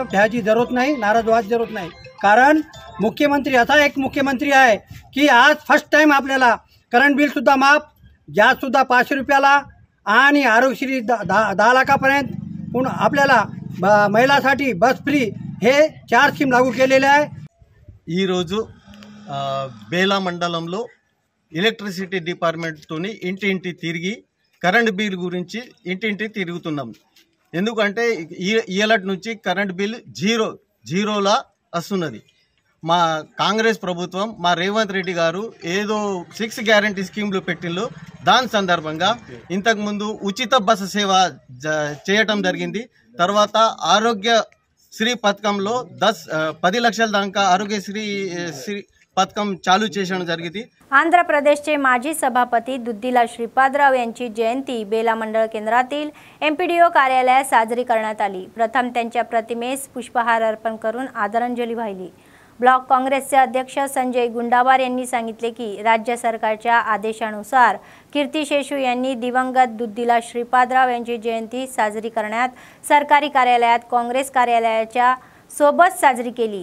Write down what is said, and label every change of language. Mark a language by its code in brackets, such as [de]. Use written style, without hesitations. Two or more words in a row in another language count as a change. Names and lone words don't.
[mr] भ्याची जरूरत नाही, नाराज व्हायची जरूरत नाही. कारण मुख्यमंत्री असा एक मुख्यमंत्री आहे की आज [en] first time [mr] आपल्याला करंट बिलसुद्धा माफ, गॅससुद्धा 500 रुपयाला आणि आरोग्यश्री 10 लाखापर्यंत, पुन्हा आपल्याला महिलांसाठी [en] bus free [mr] हे 4 स्कीम लागू केलेले आहे. [te] ఈరోజు బేలా మండలంలో ఎలక్ట్రిసిటీ డిపార్ట్మెంట్తోని ఇంటింటి తిరిగి [en] current bill [te] గురించి ఇంటింటి తిరుగుతున్నాం. ఎందుకంటే ఇయలటి నుంచి [en] current bill [te] జీరోలా వస్తున్నది. మా కాంగ్రెస్ ప్రభుత్వం, మా రేవంత్ రెడ్డి గారు ఏదో 6 [en] guarantee schemes [te] పెట్టిండ్రు. దాని సందర్భంగా ఇంతకుముందు ఉచిత బస్సు సేవ చేయటం జరిగింది. తర్వాత ఆరోగ్యశ్రీ పథకంలో 10 లక్షల దాకా ఆరోగ్యశ్రీ పథకం చాలు చేయడం జరిగింది. [mr] आंध्र प्रदेशचे माजी सभापती दुद्दीला श्रीपादराव यांची जयंती बेला मंडळ केंद्रातील MPDO कार्यालयात साजरी करण्यात आली. प्रथम त्यांच्या प्रतिमेस पुष्पहार अर्पण करून आदरांजली वाहिली. ब्लॉक काँग्रेसचे अध्यक्ष संजय गुंडाबार यांनी सांगितले की राज्य सरकारच्या आदेशानुसार कीर्तिशेषू यांनी दिवंगत दुद्दीला श्रीपादराव यांची जयंती साजरी करण्यात सरकारी कार्यालयात काँग्रेस कार्यालयाच्या सोबत साजरी केली.